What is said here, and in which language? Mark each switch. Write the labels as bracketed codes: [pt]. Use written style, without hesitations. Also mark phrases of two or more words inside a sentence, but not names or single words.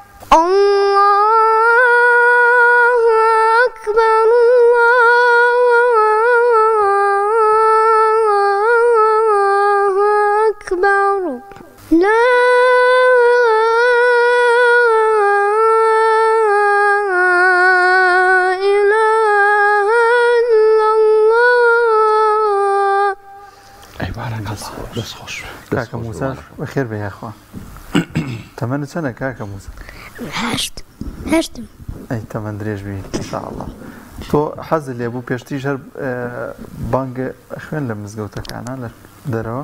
[ar] الله أكبر الله أكبر لا إله إلا الله [ckb] ئەی بارەکە دەست خۆش کاکە موسا بەخێر بێ یاخوا تەمەنت چەندە کاکە موسا هەشتم ئەی تەمەند درێژ بی ئینشاءالله تۆ حەزت لێ بوو پێشتریش هەر بانگ خوێن لە مزگەوتەکانە لە دەرەوە